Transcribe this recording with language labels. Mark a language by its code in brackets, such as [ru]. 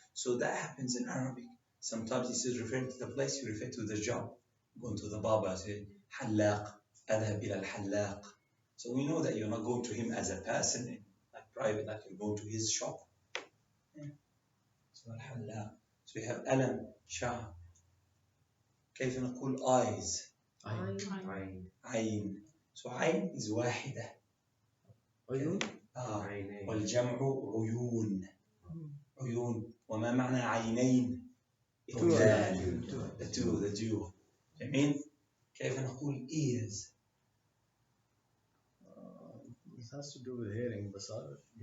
[en] So that happens in Arabic. Sometimes instead of referring to the place, you refer to the job. Going to the barber, say, حلاق, [ar] أذهب إلى الحلاق. [en] So we know that you're not going to him as a person, like private, like you're going to his shop. Yeah. So الحلاق. So we have ألم, شعر. [ar] كيف نقول eyes؟ عين. [en] So عين is واحدة. [ar] عيون. والجمع عيون. عيون. وما معنى عينين؟ [en] The two. [ar] جميل. كيف نقول ears؟ [en] This has to do with hearing. Basar.